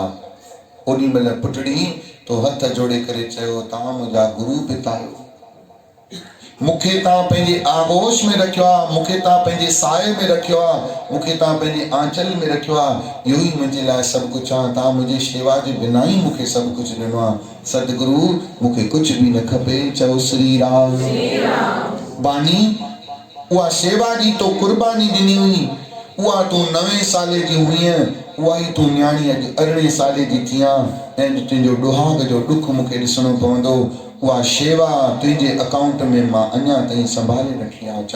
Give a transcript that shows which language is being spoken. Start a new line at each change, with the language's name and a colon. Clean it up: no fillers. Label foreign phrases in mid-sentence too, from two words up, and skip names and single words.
Sindhi: ओॾी महिल पुटड़ी तो हथ जोड़े करे चयो, तव्हां मुंहिंजा गुरु पिता आहियो, मूंखे तव्हां पंहिंजे आगोश में रखियो आहे, मूंखे तव्हां पंहिंजे साए में रखियो आहे, मूंखे तव्हां पंहिंजे आंचल में रखियो आहे। इहो ई मुंहिंजे लाइ सभु कुझु आहे। तव्हां मुंहिंजी शेवा जे बिना ई मूंखे सभु कुझु ॾिनो आहे। सतगुरु मूंखे कुझु बि न खपे। चओ श्री राम। बानी उहा शेवा जी तो कुर्बानी ॾिनी हुई, उहा तूं 9 साले जी हुईं, उहा ई तूं न्याणी अॼु 18 साले जी थी आहे ऐं तुंहिंजो डुहाग जो ॾुख मूंखे ॾिसणो पवंदो। उहा शेवा तुंहिंजे अकाउंट में मां अञा ताईं संभाले रखी आहे।